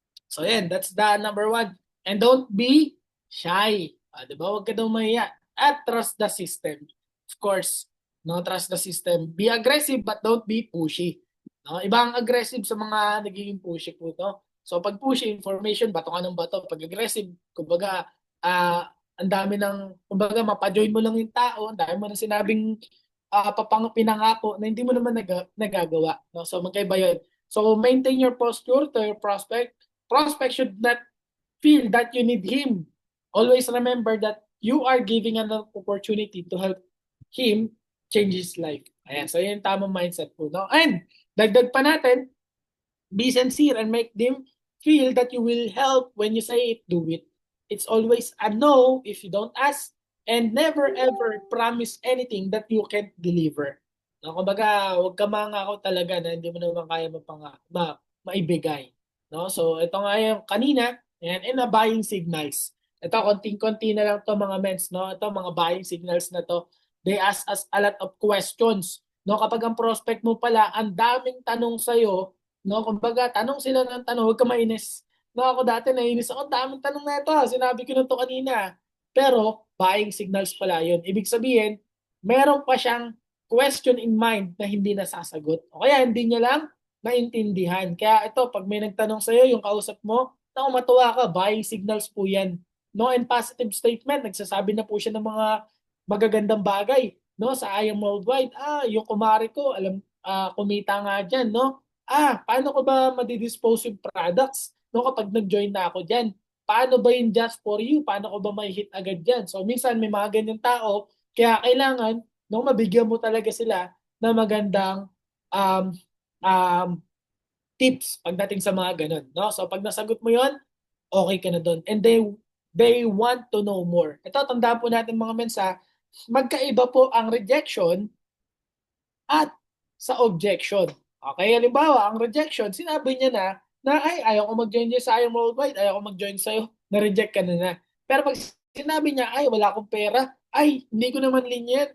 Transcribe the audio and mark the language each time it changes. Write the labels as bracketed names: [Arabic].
[English] So, yan, that's the number one. And don't be shy. [Filipino] Di ba? Huwag ka daw mahiya. [English] At trust the system. Of course, no, trust the system. Be aggressive but don't be pushy. No? [Filipino] Iba ang aggressive sa mga nagiging pushy po, no? So, pag pushy, information, bato ka ng bato. Pag aggressive, kumbaga, ang dami kumbaga, mapajoin mo lang yung tao, ang dami mo nang sinabing pinangako na hindi mo naman nagagawa. No? So, magkaiba yun. [English] So, maintain your posture to your prospect. Prospect should not feel that you need him. Always remember that you are giving an opportunity to help him change his life. [Filipino] Ayan, so yun yung tamang mindset po. No? And, dagdag pa natin, [English] be sincere and make them feel that you will help when you say it, do it. It's always a no if you don't ask, and never ever promise anything that you can't deliver. [Filipino] No, kumbaga, huwag ka mangako talaga na hindi mo naman kaya maibigay. No? So, ito nga yung kanina, and na buying signals. Ito, konting-konti na lang to mga mens. No? Ito, mga buying signals na to. [English] They ask us a lot of questions. No? [Filipino] Kapag ang prospect mo pala, ang daming tanong sa'yo, no? Kumbaga, tanong sila ng tanong, huwag ka mainis. No, ako dati nainis ako, daming tanong na ito. Sinabi ko na ito kanina. Pero, buying signals pala yun. Ibig sabihin, meron pa siyang question in mind na hindi nasasagot. O kaya hindi niya lang naintindihan. Kaya ito, pag may nagtanong sa'yo, yung kausap mo, naku, matuwa ka, buying signals po yan. No, and positive statement, nagsasabi na po siya ng mga magagandang bagay. No, sa I Am Worldwide, yung kumari ko, kumita nga dyan, no? Paano ko ba madidispose yung products no, kapag nag-join na ako dyan? Paano ba yung just for you? Paano ko ba may hit agad dyan? So, minsan may mga ganyan tao, kaya kailangan no, mabigyan mo talaga sila ng magandang um, um, tips pagdating sa mga ganun. No? So, pag nasagot mo yon, okay ka na doon. [English] And they want to know more. [Filipino] Ito, tandaan po natin mga mensa, magkaiba po ang rejection at sa objection. Okay, halimbawa, ang rejection, sinabi niya na ay, ayaw ko mag-join niya sa IM Worldwide, ayaw ko mag-join sa'yo, na-reject ka na. Pero pag sinabi niya, ay, wala akong pera, ay, hindi ko naman linya yan.